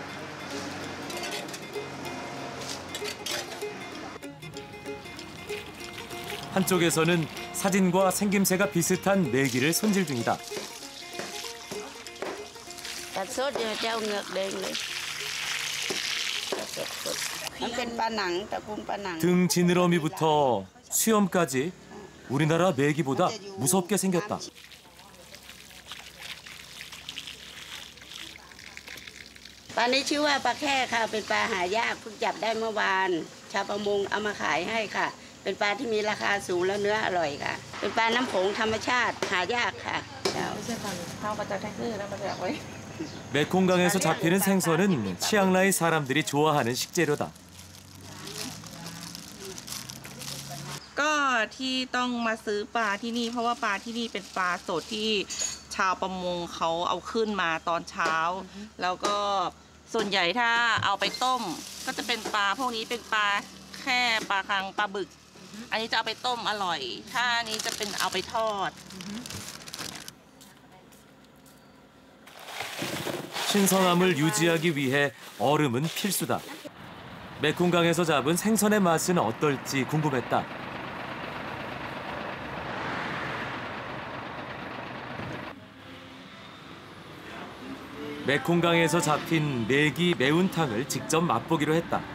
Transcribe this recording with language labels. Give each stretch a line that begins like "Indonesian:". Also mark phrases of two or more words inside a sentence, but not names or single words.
Korean: 한쪽에서는 사진과 생김새가 비슷한 메기를 손질 중이다. 등 지느러미부터 수염까지 우리나라 메기보다 무섭게 생겼다.
Thai: ปลานี้ชื่อว่าปลาแค่ค่ะเป็นปลาหายากเพิ่งจับได้เมื่อวานชาวประมงเอามาขายให้ค่ะเป็นปลาที่มีราคาสูงและเนื้ออร่อยค่ะเป็นปลาน้ำโขงธรรมชาติหายากค่ะ
Korean: 메콩강에서 잡히는 생선은 치앙라이 사람들이 좋아하는 식재료다.
Thai: ก็ที่ต้องมาซื้อปลาที่นี่เพราะว่าปลาที่นี่เป็นปลาสดที่ชาวประมงเขาเอาขึ้นมาตอนเช้าแล้วก็ส่วนใหญ่ถ้าเอาไปต้มก็จะเป็นปลาพวกนี้เป็นปลาแค่ปลาคังปลาบึกอันนี้จะเอาไปต้มอร่อยถ้าอันนี้จะเป็นเอาไปทอด
Korean: 신선함을 유지하기 위해 얼음은 필수다. 메콩강에서 잡은 생선의 맛은 어떨지 궁금했다. 메콩강에서 잡힌 메기 매운탕을 직접 맛보기로 했다.